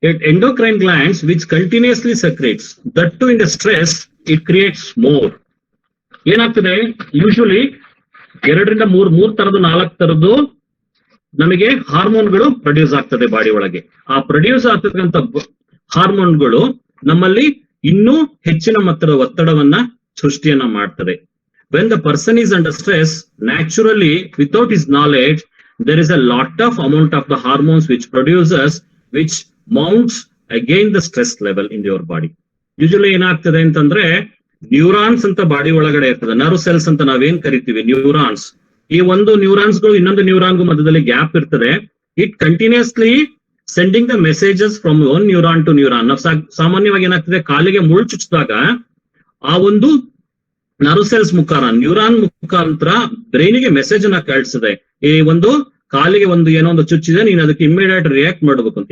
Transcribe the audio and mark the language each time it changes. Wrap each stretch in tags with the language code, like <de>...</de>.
<en>Endocrine glands which continuously secretes, that too in the stress it creates more.</en> <kn>ಏನಾಗ್ತದೆ, usually 2 ರಿಂದ 3 ತರದ್ದು 4 ತರದ್ದು ನಮಗೆ ಹಾರ್ಮೋನ್ಗಳು ಪ್ರೊಡ್ಯೂಸ್ ಆಗ್ತದೆ ಬಾಡಿ ಒಳಗೆ. ಆ ಪ್ರೊಡ್ಯೂಸ್ ಆಗ್ತಕ್ಕಂಥ ಹಾರ್ಮೋನ್ಗಳು ನಮ್ಮಲ್ಲಿ ಇನ್ನೂ ಹೆಚ್ಚಿನ ಮಟ್ಟದ ಒತ್ತಡವನ್ನ ಸೃಷ್ಟಿಯನ್ನ ಮಾಡ್ತದೆ.</kn> <en>When the person is under stress, naturally, without his knowledge, there is a lot of amount of the hormones which mounts again the stress level in your body.</en> <kn>Usually ಏನಾಗ್ತದೆ ಅಂತಂದ್ರೆ ನ್ಯೂರಾನ್ಸ್ ಅಂತ body ಒಳಗಡೆ ಇರ್ತದೆ, nerve cells ಅಂತ ನಾವೇನ್ ಕರಿತೀವಿ neurons. ಈ ಒಂದು ನ್ಯೂರಾನ್ಸ್ಗಳು ಇನ್ನೊಂದು ನ್ಯೂರಾನ್ಗೂ ಮಧ್ಯದಲ್ಲಿ ಗ್ಯಾಪ್ ಇರ್ತದೆ.</kn> <en>It continuously sending the messages from one neuron to neuron.</en> <kn>ನಾವು ಸಾಮಾನ್ಯವಾಗಿ ಏನಾಗ್ತದೆ, ಕಾಲಿಗೆ ಮುಳ್ಳು ಚುಚ್ಚಿದಾಗ ಆ ಒಂದು ನರ್ವ್ ಸೆಲ್ಸ್ ನ್ಯೂರಾನ್ ಮುಖಾಂತರ ಬ್ರೈನಿಗೆ ಮೆಸೇಜ್ ಅನ್ನ ಕಳಿಸ್ತದೆ, ಈ ಒಂದು ಕಾಲಿಗೆ ಏನೋ ಒಂದು ಚುಚ್ಚಿದೆ, ನೀನು ಅದಕ್ಕೆ ಇಮಿಡಿಯೇಟ್ ರಿಯಾಕ್ಟ್ ಮಾಡಬೇಕು ಅಂತ.</kn>